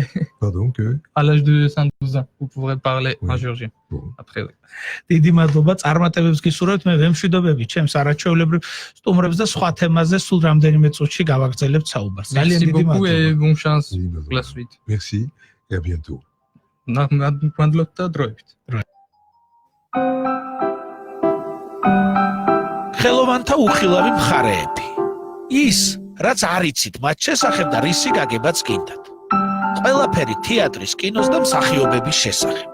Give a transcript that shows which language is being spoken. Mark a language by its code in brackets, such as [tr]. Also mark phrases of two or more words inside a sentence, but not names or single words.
[fr] Pardon que À l'âge de 112 ans, vous pourrez parler en géorgien. Après oui. [ka] დიდი მადლობა წარმატებებს გისურვებთ. მე ვემშვიდობები ჩემს არაჩვეულებრივ სტუმრებს და სხვა თემაზე სულ რამდენიმე წუთში გავაგრძელებთ საუბარს. ძალიან [fr] Merci [ka] დიდი [fr] beaucoup et [ka] მადლობა. [fr] bonne chance pour la suite. merci et à bientôt. [ka] მადლობთ და დროებით. ხელოვანთა უხილავი მხარეები. ის, რაც არ იცით მათ შესახებ და რისი გაგებაც გინდათ. ყველაფერი თეატრის, კინოს და მსახიობების შესახებ.